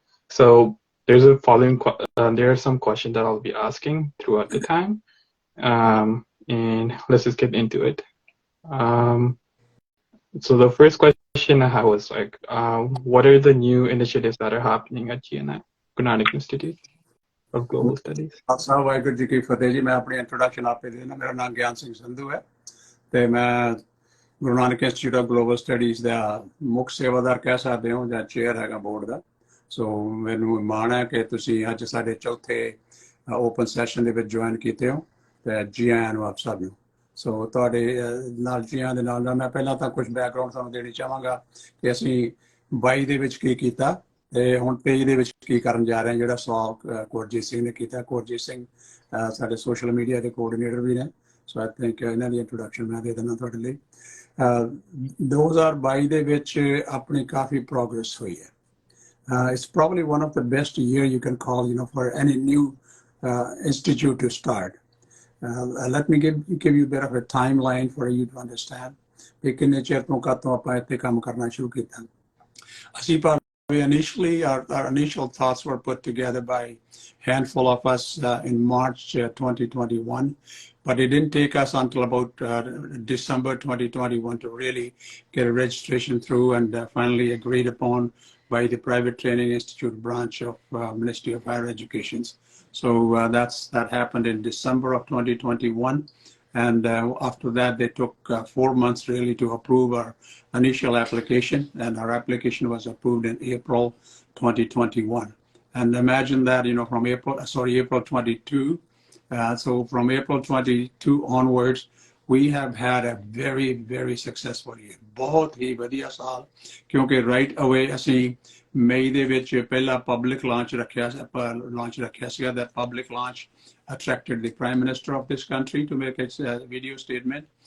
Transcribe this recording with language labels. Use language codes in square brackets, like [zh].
[en] So there are some questions that I'll be asking throughout the time, and let's just get into it. Um, so the first question I had was like, what are the new initiatives that are happening at GNI, Nanak Institute of Global Studies? [pa] Khalsa Waheguru ji ਕੀ ਫਤਿਹ ਜੀ। ਮੈਂ ਆਪਣੀ introduction ਆਪੇ ਦੇਣਾ। ਮੇਰਾ ਨਾਮ ਗਿਆਨ ਸਿੰਘ ਸੰਧੂ ਹੈ ਤੇ ਮੈਂ Guru Nanak institute of global studies ਦਾ ਮੁੱਖ ਸੇਵਾਦਾਰ ਕਹਿ ਸਕਦੇ ਹੋ ਜਾਂ ਚੇਅਰ ਹੈਗਾ ਬੋਰਡ ਦਾ। ਸੋ ਮੈਨੂੰ ਮਾਣ ਹੈ ਕਿ ਤੁਸੀਂ ਅੱਜ ਸਾਡੇ ਚੌਥੇ ਓਪਨ ਸੈਸ਼ਨ ਦੇ ਵਿੱਚ ਜੁਆਇਨ ਕੀਤੇ ਹੋ ਤੇ ਜੀ ਆਇਆਂ ਨੂੰ ਆਪ ਸਭ ਨੂੰ। ਸੋ ਤੁਹਾਡੇ ਨਾਲ ਜੀਆਂ ਦੇ ਨਾਲ ਮੈਂ ਪਹਿਲਾਂ ਤਾਂ ਕੁਝ ਬੈਕਗਰਾਉਂਡ ਤੁਹਾਨੂੰ ਦੇਣੀ ਚਾਹਾਂਗਾ ਕਿ ਅਸੀਂ 22 ਦੇ ਵਿੱਚ ਕੀ ਕੀਤਾ ਤੇ ਹੁਣ 23 ਦੇ ਵਿੱਚ ਕੀ ਕਰਨ ਜਾ ਰਹੇ ਹਾਂ। ਜਿਹੜਾ ਸਵਾਲ ਕੋਰਜੀਤ ਸਿੰਘ ਨੇ ਕੀਤਾ, ਕੋਰਜੀਤ ਸਿੰਘ ਸਾਡੇ ਸੋਸ਼ਲ ਮੀਡੀਆ ਦੇ ਕੋਆਰਡੀਨੇਟਰ ਵੀ ਨੇ। [en] so I think [pa] ਇਹਨਾਂ ਦੀ ਇੰਟਰੋਡਕਸ਼ਨ ਮੈਂ ਦੇ ਦਿੰਦਾ ਤੁਹਾਡੇ ਲਈ। 2022 ਦੇ ਵਿੱਚ ਆਪਣੀ ਕਾਫੀ ਪ੍ਰੋਗਰੈਸ ਹੋਈ ਹੈ। [en] It's probably one of the best year you can call, for any new institute to start. Let me give you a bit of a timeline for you to understand. [pa] ਕਿੰਨੇ ਚਿਰ ਤੋਂ ਕਦੋਂ ਆਪਾਂ ਇੱਥੇ ਕੰਮ ਕਰਨਾ ਸ਼ੁਰੂ ਕੀਤਾ। ਅਸੀਂ [en] initially, our initial thoughts were put together by a handful of us in March 2021, but it didn't take us until about December 2021 to really get a registration through and finally agreed upon by the Private Training Institute branch of Ministry of Higher Education. So that happened in December of 2021. And after that, they took 4 months really to approve our initial application, and our application was approved in April 2021. And imagine that, from April 22. So from April 22 onwards, we have had a very, very successful year. [hi] बहुत ही बढ़िया साल, क्योंकि [en] right away [pa] ਅਸੀਂ ਮਈ ਦੇ ਵਿੱਚ ਪਹਿਲਾ public launch ਰੱਖਿਆ ਸੀਗਾ। [en] That public launch attracted the Prime Minister of this country to make its video statement.